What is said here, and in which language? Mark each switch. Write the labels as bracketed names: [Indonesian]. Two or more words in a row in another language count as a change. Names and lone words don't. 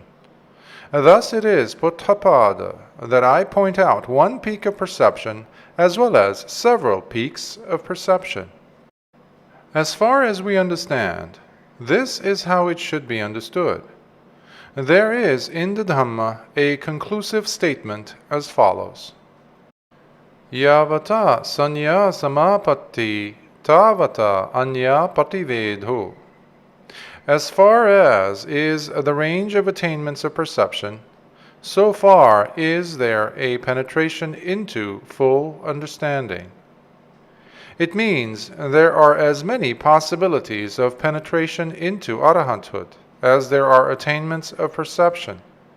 [English] Thus it is, Puttapada, that I point out one peak of perception as well as several peaks of perception." As far as we understand, this is how it should be understood. There is in the Dhamma a conclusive statement as follows. [Pali] Yavata sanya samapatti tavata anya pativedho. [English] As far as is the range of attainments of perception, so far is there a penetration into full understanding. It means there are as many possibilities of penetration into arahanthood as there are attainments of perception.